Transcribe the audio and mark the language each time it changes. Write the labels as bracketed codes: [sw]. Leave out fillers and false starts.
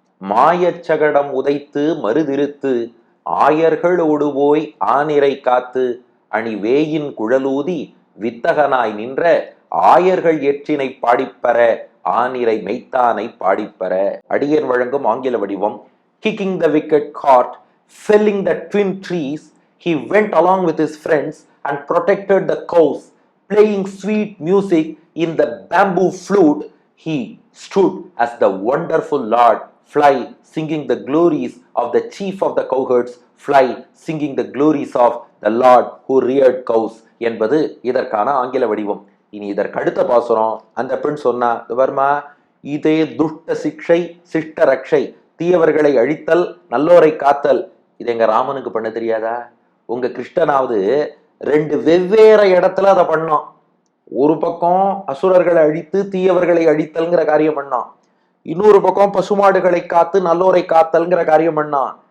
[ta] மாயச்சகடம் உதைத்து மருதிருத்து ஆயர்களோடு போய் ஆனிரை காத்து, அணிவேயின் குழலூதி வித்தகனாய் நின்ற ஆயர்கள் ஏற்றினை பாடிப்பெற, ஆனிரை மெய்த்தானை பாடிப்பெற. அடியர் வழங்கும் ஆங்கில வடிவம். [en] Kicking the wicked cart, felling the twin trees, he went along with his friends and protected the cows. Playing sweet music in the bamboo flute, he stood as the wonderful Lord. Fly, singing the glories of the chief of the cowherds. Fly, singing the glories of the Lord who reared cows [ta] என்பது இதற்கான ஆங்கில வடிவம். இனி இதற்கு அடுத்த பாசுரம். அந்த பெண் சொன்னா, வர்மா, இதே துஷ்ட சிக்ஷை சிஷ்ட ரக்ஷை, தீயவர்களை அழித்தல் நல்லோரை காத்தல், இது எங்க ராமனுக்கு பண்ண தெரியாதா? உங்க கிருஷ்ணனாவது 2 வெவ்வேறு இடத்துல அதை பண்ணோம். ஒரு பக்கம் அசுரர்களை அழித்து தீயவர்களை அழித்தல்ங்கிற காரியம் பண்ணான், இன்னொரு பக்கம் பசுமாடுகளை காத்து நல்லோரை காத்தல்ங்கிற காரியம் பண்ணான்.